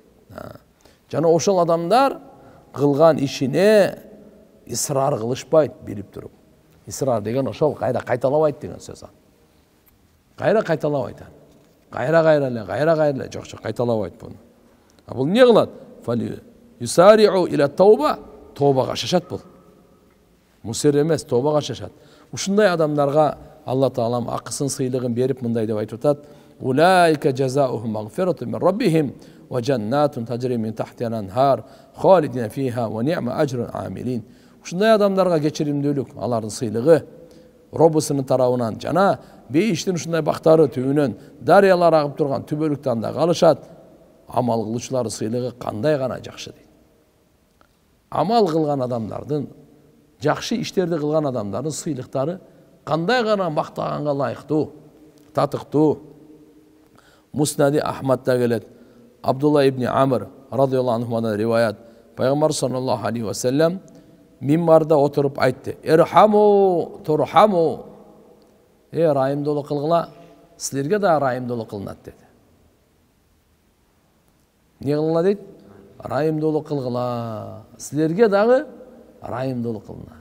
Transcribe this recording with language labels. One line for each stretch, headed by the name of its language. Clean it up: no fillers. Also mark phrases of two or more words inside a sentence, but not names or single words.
Kyrgyz: Жана ошол адамдар кылган ишине ысрар кылышпайт, билип туруп. Ысрар деген ошол кайра кайталабайт деген сөз. Кайра кайталабайт. Кайра эле, жок, кайталабайт буну. А бул эмне кылат?
Arabic: فلا يسارعو إلى التوبة,
Kyrgyz: тообага шашат бул. Мусир эмес, тообага шашат. Ушундай адамдарга Алла Таалам акысын, сыйлыгын берип мындай деп айтып атат:
Arabic: "أولئك جزاؤهم مغفرة من ربهم وجنة تجري من تحتها الأنهار خالدين فيها ونعم أجر العاملين."
Kyrgyz: Ушундай адамдарга кечиримдүүлүк, алардын сыйлыгы Роббусунун тарабынан жана бейиштин ушундай бактары түбүнөн дарыялар агып турган түбөлүктө анда калышат. Амал кылуучулардын сыйлыгы кандай гана жакшы дейт. Амал кылган адамдардын, жакшы иштерди кылган адамдардын сыйлыктары кандай гана мактаганга ылайыктуу, татыктуу. Муснади Ахмадда келет. Абдулла ибн Амр
Arabic: رضي الله عنه'dan
Kyrgyz: риваят. Пайгамбар
Arabic: صلى الله عليه وسلم
Kyrgyz: мимбарда отуруп айтты:
Arabic: "ارحموا ترحموا."
Kyrgyz: Райымдуулук кылгыла, силерге да райымдуулук кылынат dedi. Не кылгыла дейт? Райымдуулук кылгыла, силерге дагы райымдуулук кылынат.